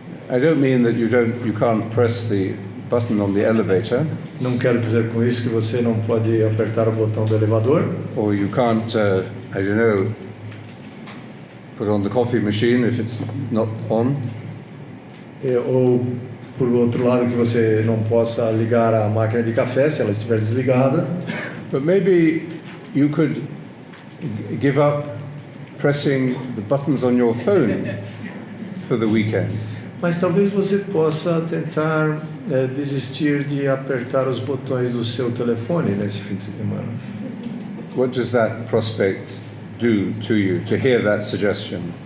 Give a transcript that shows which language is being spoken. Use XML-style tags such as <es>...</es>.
<en>I don't mean that you can't press the button on the elevator,</en> <pt>Não quero dizer com isso que você não pode apertar o botão do elevador,</pt> <en>or you can't, I don't know, put on the coffee machine if it's not on.</en> <pt>ou por outro lado que você não possa ligar a máquina de café se ela estiver desligada.</pt> <en>But maybe you could give up pressing the buttons on your phone for the weekend.</en> <pt>Mas talvez você possa tentar desistir de apertar os botões do seu telefone nesse fim de semana.</pt> <en>What does that prospect do to you, to hear that suggestion?</en>